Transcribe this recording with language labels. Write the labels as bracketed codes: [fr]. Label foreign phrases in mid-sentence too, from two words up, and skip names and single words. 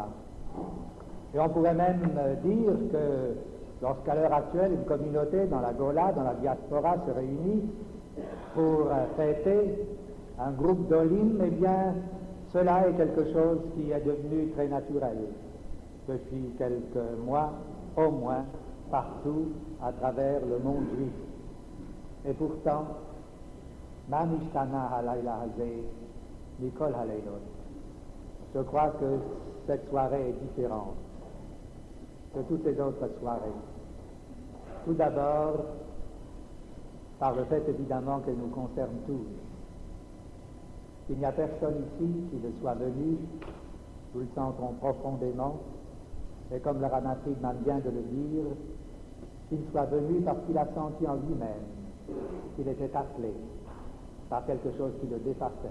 [fr] Et on pourrait même dire que lorsqu'à l'heure actuelle, une communauté dans la Gola, dans la diaspora, se réunit pour fêter un groupe d'Olim, eh bien, cela est quelque chose qui est devenu très naturel depuis quelques mois, au moins, partout à travers le monde juif. Et pourtant, [he] מה נשתנה הלילה הזה מכל הלילות. [fr] Je crois que cette soirée est différente de toutes les autres soirées. Tout d'abord, par le fait évidemment qu'elle nous concerne tous. Il n'y a personne ici qui ne soit venu, nous le sentons profondément, et comme le Rabbin Friedman vient de le dire, qu'il soit venu parce qu'il a senti en lui-même qu'il était appelé par quelque chose qui le dépassait.